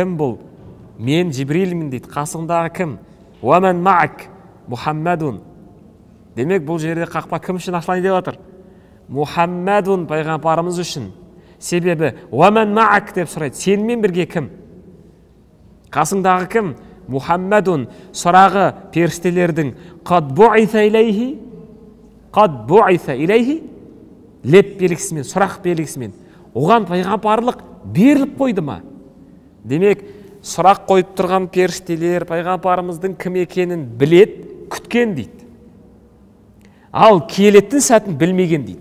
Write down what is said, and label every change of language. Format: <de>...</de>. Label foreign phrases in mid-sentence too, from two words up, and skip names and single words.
<kk>Кім бұл? мен Жибрилмін дейді. Қасыңдағы кім?</kk> <ar>ومن معك محمد.</ar> <kk>Демек бұл жерде қақпа кім үшін ашылайын деп отыр? Мухаммадун пайғамбарымыз үшін. Себебі</kk> <ar>ومن معك</ar> <kk>деп сұрайды. Сенімен бірге кім? Қасыңдағы кім? Мухаммадун. Сұрағы періштелердің</kk> <ar>قد بعث إليه، قد بعث إليه,</ar> <kk>леп белгісімен, сұрақ белгісімен оған пайғамбарлық беріліп қойды ма? Демек, сұрақ қойып тұрған періштелер пайғамбарымыздың кім екенін білет, күткен дейді. Ал келетін сәтін білмеген дейді.</kk>